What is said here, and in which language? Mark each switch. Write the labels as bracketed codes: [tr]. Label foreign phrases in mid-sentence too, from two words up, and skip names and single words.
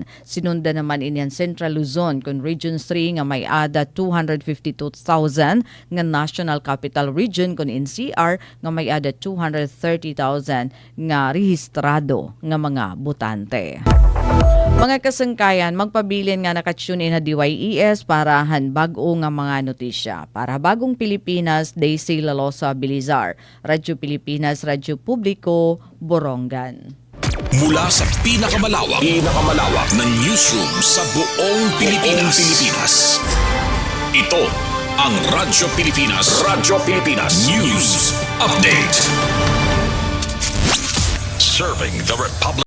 [war] Sinunda naman inyan Central Luzon kun Region 3 nga may ada 252,000 nga National Capital Region kun NCR nga may ada 230,000 nga rehistrado nga mga botante. Mga kasangkayan, magpabilin nga nakatune in na DYES para han bag-o nga mga notisya. Para Bagong Pilipinas, Daisy Lalosa Bilizar, Radyo Pilipinas, Radyo Publiko, Borongan. [tl] Mula sa pinakamalawak na newsroom sa buong Pilipinas. Ito ang Radyo Pilipinas News Update. [en] Serving the Republic.